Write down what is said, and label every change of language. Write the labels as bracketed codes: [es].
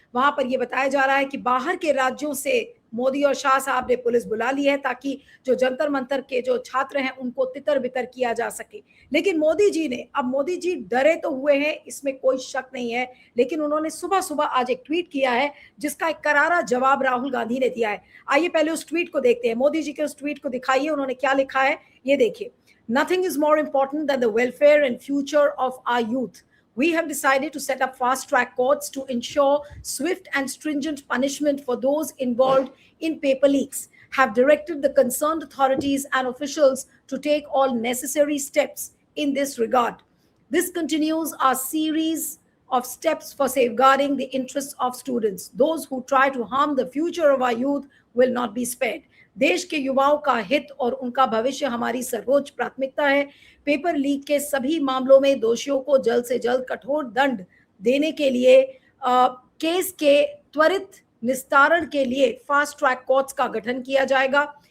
[hi] वहां पर यह बताया जा रहा है कि बाहर के राज्यों से मोदी और शाह साहब ने पुलिस बुला ली है ताकि जो जंतर मंतर के जो छात्र हैं उनको तितर बितर किया जा सके। लेकिन मोदी जी ने, अब मोदी जी डरे तो हुए हैं, इसमें कोई शक नहीं है, लेकिन उन्होंने सुबह सुबह आज एक ट्वीट किया है जिसका एक करारा जवाब राहुल गांधी ने दिया है। आइए पहले उस ट्वीट को देखते हैं। मोदी जी के उस ट्वीट को दिखाइए, उन्होंने क्या लिखा है ये देखिए। [en] Nothing is more important than the welfare and future of our youth. We have decided to set up fast-track courts to ensure swift and stringent punishment for those involved in paper leaks. Have directed the concerned authorities and officials to take all necessary steps in this regard. This continues our series of steps for safeguarding the interests of students. Those who try to harm the future of our youth will not be spared. [hi] देश के युवाओं का हित और उनका भविष्य हमारी सर्वोच्च प्राथमिकता है। पेपर लीक के सभी मामलों में दोषियों को जल्द से जल्द कठोर दंड देने के लिए केस के त्वरित निस्तारण के लिए फास्ट ट्रैक कोर्ट्स का गठन किया जाएगा।